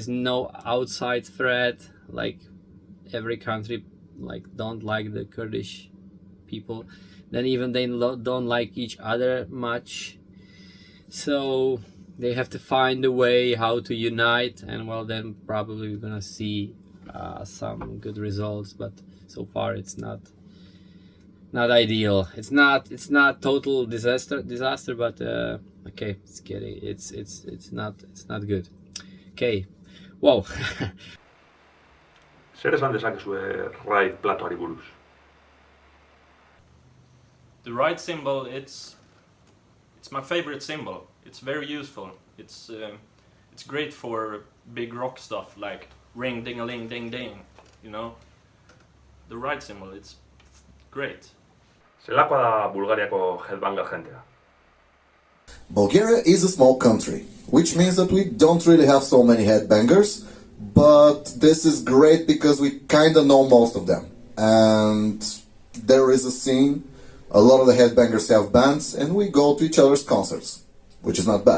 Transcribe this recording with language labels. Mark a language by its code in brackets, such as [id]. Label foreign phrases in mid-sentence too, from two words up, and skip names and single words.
[en] is no outside threat, like every country like don't like the Kurdish people, then even they don't like each other much, so they have to find a way how to unite, and well, then probably we're gonna see some good results, but so far it's not ideal. It's not total disaster, but okay, it's not good. Okay, wow. [eu] Zer esan dezakezue Raid Platoari buruz? [en] the right cymbal, it's my favorite cymbal. It's very useful. It's great for big rock stuff like ring ding a ling ding ding, you know. The right cymbal, it's great. [eu] Zelakoa da Bulgariako headbanger jentea? [en] Bulgaria is a small country, which means that we don't really have so many headbangers, but this is great because we kinda know most of them. And there is a scene, a lot of the headbangers have bands, and we go to each other's concerts, which is not bad.